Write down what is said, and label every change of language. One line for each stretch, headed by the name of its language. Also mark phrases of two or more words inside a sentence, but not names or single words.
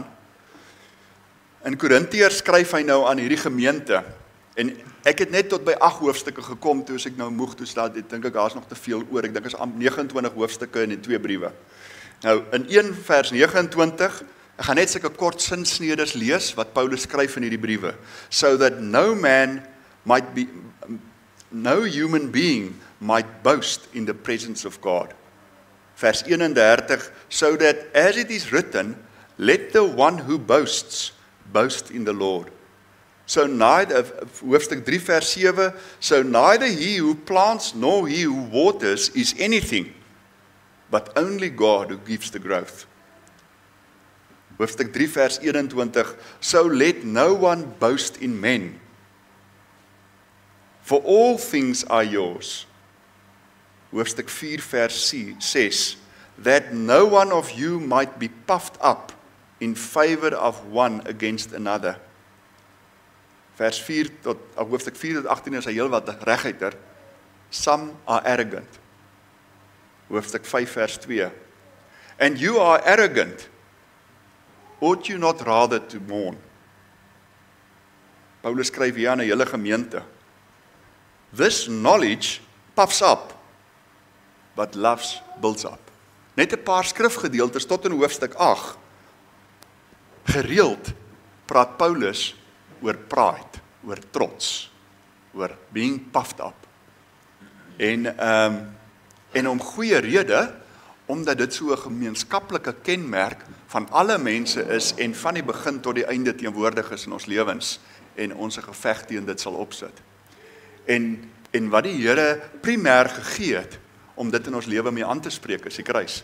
Afrikaans: In Korintiërs skryf hy nou aan hierdie gemeente. En ek het net tot by 8 hoofstukke gekom, toe ek nou moeg, toe staat, ek dink daar's nog te veel oor. Ek dink is 29 hoofstukke in die 2 briewe. Nou, in 1 vers 29, ek gaan net sulke kort sinsnedes lees, wat Paulus skryf in hierdie briewe.
English: So that no human being might boast in the presence of God. Vers 31, so that as it is written, let the one who boasts, boast in the Lord. So neither,
Afrikaans: hoofstuk 3 vers 7,
English: so neither he who plants nor he who waters is anything, but only God who gives the growth.
Afrikaans: Hoofstuk 3 vers 21,
English: so let no one boast in men, for all things are yours.
Afrikaans: Hoofstuk 4 vers 6,
English: that no one of you might be puffed up in favor of one against another.
Afrikaans: Vers 4 tot hoofstuk 4 tot 18 is hy heel wat reguiter.
English: Some are arrogant.
Afrikaans: Hoofstuk 5 vers 2.
English: And you are arrogant. Ought you not rather to mourn?
Afrikaans: Paulus skryf hier aan 'n hele gemeente.
English: This knowledge puffs up, but love builds up.
Afrikaans: Net 'n paar skrifgedeeltes tot in hoofstuk 8. Gereeld praat Paulus oor pride, oor trots, oor
English: being puffed up.
Afrikaans: En om goeie rede, omdat dit so 'n gemeenskaplike kenmerk van alle mense is en van die begin tot die einde teenwoordig is in ons lewens en ons 'n geveg teen dit sal opsit. En wat die Here primêr gegee het om dit in ons lewe mee aan te spreek is die kruis.